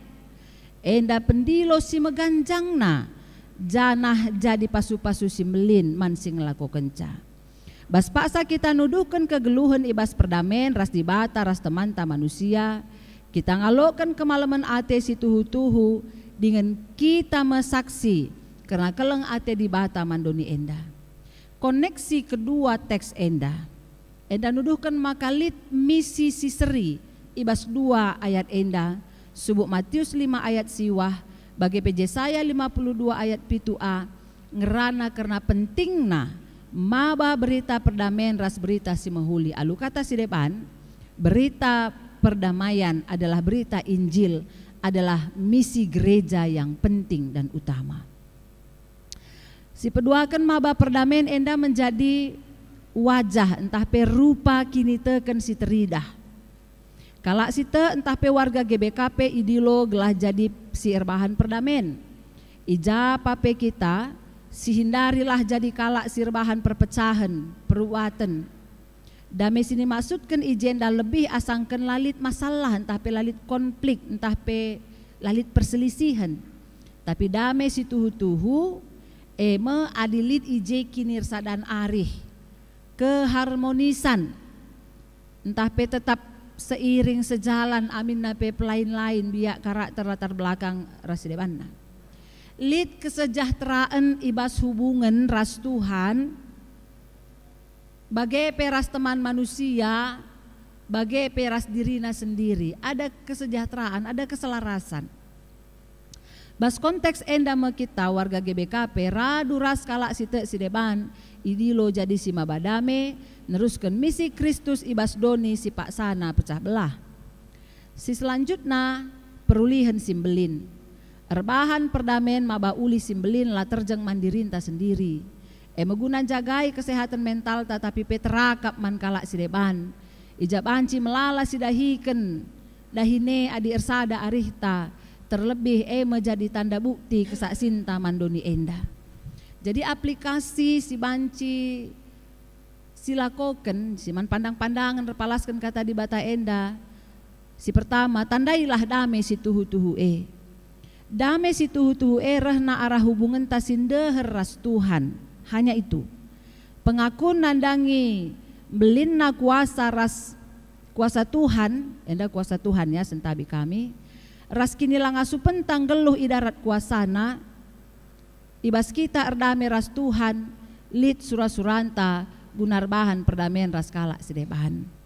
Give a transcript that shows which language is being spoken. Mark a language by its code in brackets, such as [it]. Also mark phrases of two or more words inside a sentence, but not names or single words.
[btx] Enda pendilo si meganjangna janah jadi pasu-pasu si melin mansing laku kenca. Bas paksa kita nuduhkan kegeluhan ibas perdamen ras di Bata ras temanta manusia. Kita ngalokan kemalaman ate si tuhu-tuhu dengan kita mesaksi karena keleng ate di Bata mandoni enda. Koneksi kedua teks enda. Enda nuduhkan makalit misi si seri ibas 2 ayat enda. Subuk Matius 5 ayat siwah bagi Yesaya 52 ayat 7a ngerana karena pentingna maba [id] berita perdamaian [btx] ras berita si mahuli. [id] Alu kata si depan, berita perdamaian adalah berita Injil, adalah misi gereja yang penting dan utama. [btx] Si peduakan maba perdamaian enda menjadi wajah entah perupa kini teken si teridah. Kalak si te entah pe warga GBKP idilo gelah jadi si erbahan perdamaian. Ija pape kita si hindarilah jadi kalak sirbahan perpecahan, peruatan. Damai sini maksudkan ijenda lebih asangkan lalit masalah, entah pe lalit konflik, entah pe lalit perselisihan. Tapi damai si tuhu-tuhu adilit ije kinirsa dan arih, keharmonisan. Entah pe [id] tetap seiring sejalan [btx] amin nape lain-lain biak karakter [id] latar belakang [btx] rasidebanna. Lid kesejahteraan ibas hubungan ras Tuhan bagai peras teman manusia, bagai peras dirina sendiri. [id] Ada kesejahteraan, ada keselarasan. [btx] Bas konteks enda kita warga GBKP radu ras kalak site sideban idilo jadi si mabadame neruskan misi Kristus ibas doni si paksana pecah belah. Si selanjutnya perulihan simbelin. Erbahan perdamen maba uli simbelin lah terjeng mandirinta sendiri. Meguna jagai [id] kesehatan mental tetapi [btx] peterakap man kalak sideban. Ijab anci melala sidahiken dahine adi ersada arihta. [id] Terlebih menjadi tanda bukti kesaksinta mandoni enda. [btx] Jadi aplikasi si banci silakoken siman pandang-pandangan repalaskan kata di bata enda. Si pertama tandailah damai si tuhu-tuhu damai si tuhu-tuhu rehna arah hubungan tasindeher ras Tuhan. [id] Hanya itu. [btx] Pengakuan nandangi belinna kuasa kuasa Tuhan, enda kuasa Tuhan ya sentabi kami. Ras kini langasu pentang geluh idarat kuasana. Ibas kita erdame ras Tuhan, lid surah-suranta gunar bahan perdamaian ras kalak sidebahan.